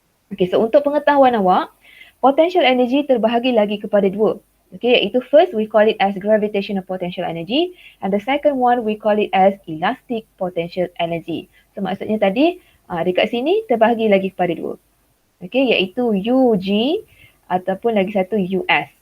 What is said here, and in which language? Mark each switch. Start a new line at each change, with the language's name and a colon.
Malay: Okay, so untuk pengetahuan awak, potential energy terbahagi lagi kepada dua.
English: Okay, iaitu first we call it as gravitational potential energy and the second one we call it as elastic potential energy.
Malay: So maksudnya tadi dekat sini terbahagi lagi kepada dua. Okay, iaitu UG ataupun lagi satu US.